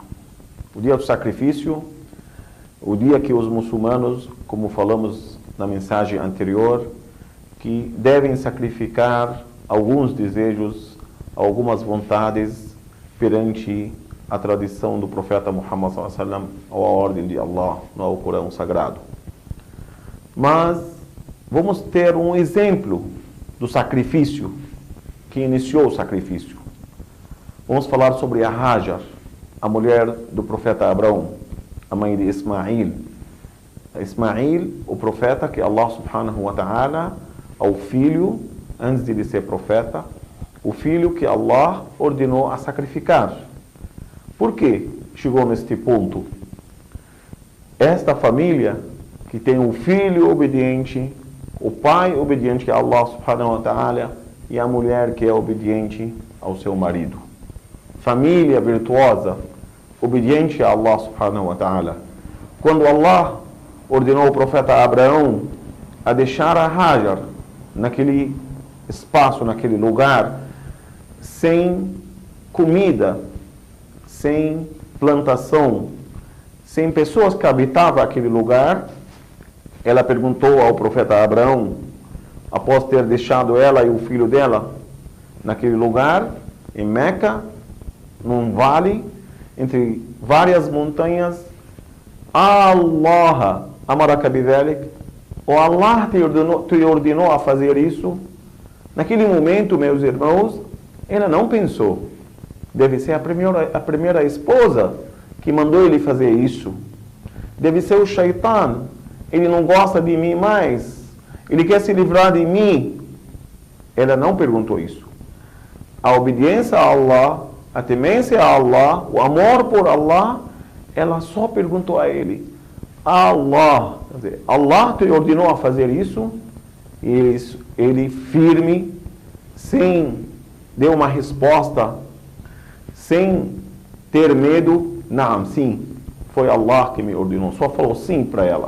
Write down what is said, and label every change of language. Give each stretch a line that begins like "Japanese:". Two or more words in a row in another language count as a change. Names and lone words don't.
Portuguese: O dia do sacrifício, o dia que os muçulmanos, como falamos na mensagem anterior, que devem sacrificar alguns desejos, algumas vontades perante a tradição do profeta Muhammad
Arabic: صلى الله عليه وسلم
Portuguese: ou a ordem de Allah no Alcorão Sagrado. Mas vamos ter um exemplo do sacrifício, que iniciou o sacrifício. Vamos falar sobre a Hajar, a mulher do profeta Abraão, a mãe de Ismail. Ismail, o profeta que Allah
Arabic: سبحانه وتعالى,
Portuguese: ao filho, antes de ele ser profeta, o filho que Allah ordenou a sacrificar. Por que chegou neste ponto? Esta família que tem o filho obediente, o pai obediente a Allah
Arabic: سبحانه وتعالى
Portuguese: e a mulher que é obediente ao seu marido. Família virtuosa, obediente a Allah
Arabic: سبحانه وتعالى.
Portuguese: Quando Allah ordenou o profeta Abraão a deixar a Hajar naquele espaço, naquele lugar, sem comida, sem plantação, sem pessoas que habitavam aquele lugar, ela perguntou ao profeta Abraão, após ter deixado ela e o filho dela naquele lugar, em Meca, num vale, entre várias montanhas,
Arabic: الله أمرك بذلك,
Portuguese: ou Allah te ordenou a fazer isso? Naquele momento, meus irmãos, ela não pensou. Deve ser a primeira esposa que mandou ele fazer isso. Deve ser o Shaitan. Ele não gosta de mim mais. Ele quer se livrar de mim. Ela não perguntou isso. A obediência a Allah, a temência a Allah, o amor por Allah, ela só perguntou a ele. Allah, quer dizer, Allah te ordenou a fazer isso? E ele firme, sem deu uma resposta, sem ter medo, não, sim, foi Allah que me ordenou, só falou sim para ela.